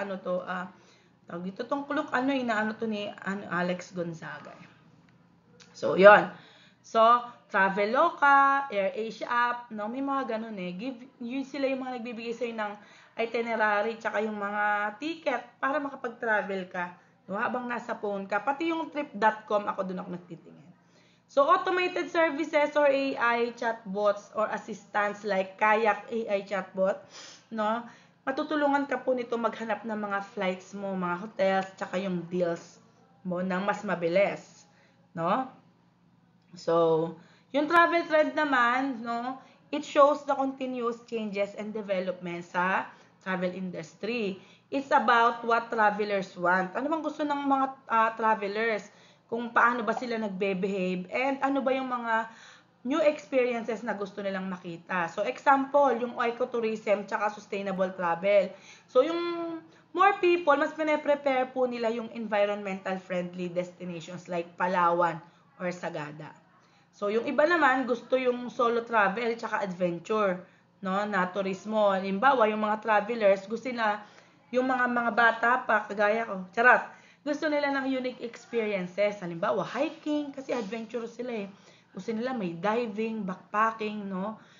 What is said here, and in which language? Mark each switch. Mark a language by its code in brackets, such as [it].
[tl] Ano to? Tawag dito tong Klook, inaano to ni Alex Gonzaga. So 'yon. So Traveloka, AirAsia app, no, may mga ganun eh. Yun sila yung mga nagbibigay sa'yo ng itinerary tsaka yung mga ticket para makapag-travel ka. No, habang nasa phone ka. Pati yung trip.com, ako doon ako nagtitingin. [en] So, automated services or AI chatbots or assistants like Kayak AI chatbot, no? [tl] Matutulungan ka po nito maghanap ng mga flights mo, mga hotels, tsaka yung deals mo nang mas mabilis, no? [en] So, [tl] yung [en] travel trend naman, no, it shows the continuous changes and development sa travel industry. It's about what travelers want. [tl] Ano bang gusto ng mga travelers? Kung paano ba sila nagbe-behave and ano ba yung mga new experiences na gusto nilang makita. So, example, yung ecotourism tsaka sustainable travel. So, yung more people, mas pine-prepare po nila yung environmental friendly destinations like Palawan or Sagada. So, yung iba naman, gusto yung solo travel tsaka adventure, no, na turismo. Halimbawa, yung mga travelers, gusto na yung mga bata pa, kagaya ko, charot, gusto nila ng unique experiences. Halimbawa, hiking, kasi adventurous sila eh. Gusto nila may diving, backpacking, no.